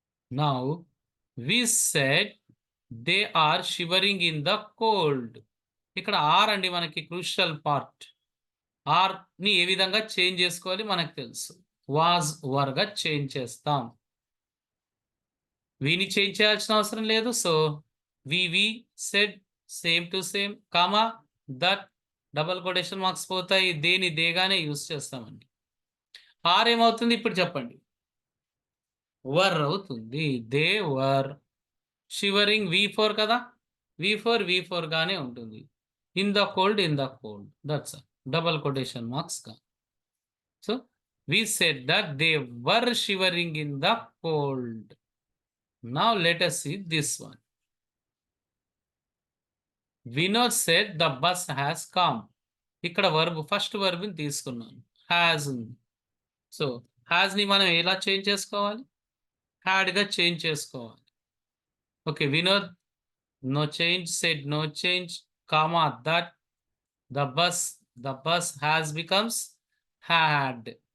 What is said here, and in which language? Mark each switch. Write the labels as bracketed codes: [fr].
[en] Now we said they are shivering in the cold. [te] ఇక్కడ are అండి మనకి crucial part. Are ని ఏ విధంగా చేంజ్ చేసుకోవాలి మనకు తెలుసు. వాజ్ వర్గా చేంజ్ చేస్తాం. వీని చేంజ్ చేయాల్సిన అవసరం లేదు. [en] so we said same to same [te] comma that double quotation marks పోతాయి. దేగానే యూజ్ చేస్తామండి. ఆర్ ఏమవుతుంది ఇప్పుడు చెప్పండి. వర్ అవుతుంది. [en] They were shivering. [te] V4 కదా. V4 గానే ఉంటుంది. [en] In the cold that's double quotation marks గా. So we said that they were shivering in the cold. Now let us see this one. Vinod said the bus has come. [te] ఇక్కడ verb first వర్బ్ని తీసుకున్నాను. Has ఉంది. So హ్యాజ్ని మనం ఎలా change చేసుకోవాలి? హ్యాడ్గా change చేసుకోవాలి. Okay. Vinod no change. [en] Said no change. Comma that the bus has becomes had.